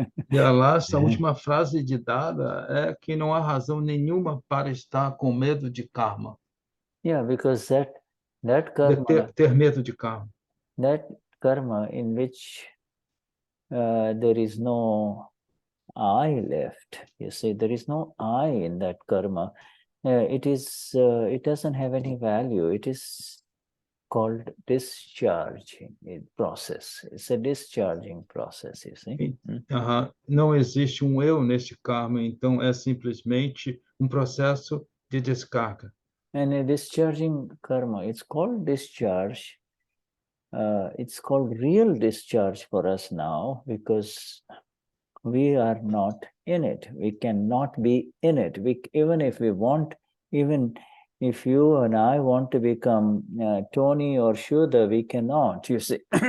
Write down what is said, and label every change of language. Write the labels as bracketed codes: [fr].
[pt] E a última frase de Dada é que não há razão nenhuma para estar com medo de karma. [en] Yeah, because that karma, [pt] ter medo de karma. [en] That karma in which there is no I left. You see, there is no I in that karma. It doesn't have any value. It is called discharging process. It's a discharging process, you see. [pt] Não existe eu neste karma, então é simplesmente processo de descarga. [en] And a discharging karma, it's called discharge. It's called real discharge for us now because we are not in it. We cannot be in it. Even if we want, even if you and I want to become Tony or Shuddha, we cannot, you see.